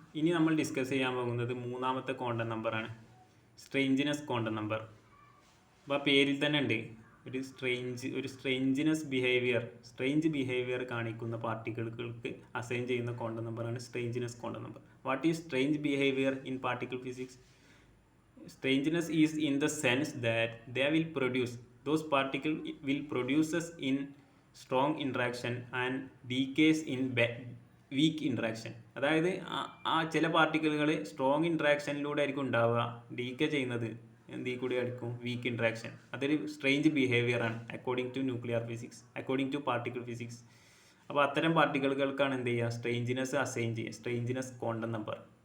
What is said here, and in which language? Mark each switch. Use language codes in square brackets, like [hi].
[ml] ഇനി നമ്മൾ ഡിസ്കസ് ചെയ്യാൻ പോകുന്നത് മൂന്നാമത്തെ കോണ്ടന്റ് നമ്പറാണ്, സ്ട്രേഞ്ചിനെസ് കോണ്ടന്റ് നമ്പർ. അപ്പോൾ ആ പേരിൽ തന്നെ ഉണ്ട് ഒരു സ്ട്രേഞ്ച് ബിഹേവിയർ കാണിക്കുന്ന പാർട്ടിക്കിളുകൾക്ക് അസൈൻ ചെയ്യുന്ന കോണ്ടന്റ് നമ്പറാണ് സ്ട്രേഞ്ചിനെസ് content number. [en] What is strange behaviour in particle physics? Strangeness is in the sense that those particles will produces in strong interaction and decays in weak interaction. [ml] അതായത് ആ ചില പാർട്ടിക്കിളുകൾ strong ഇൻട്രാക്ഷനിലൂടെ ആയിരിക്കും ഉണ്ടാവുക, decay ചെയ്യുന്നത് എന്തിൽ കൂടി ആയിരിക്കും? Week interaction. അതൊരു [en] strange behaviour [ml] ആണ് [en] According to particle physics. [ml] അപ്പോൾ അത്തരം പാർട്ടിക്കിളുകൾക്കാണ് എന്ത് ചെയ്യുക? സ്ട്രേഞ്ചിനെസ് അസൈൻ ചെയ്യുക, സ്ട്രേഞ്ചിനെസ് കോണ്ടന്റ് നമ്പർ.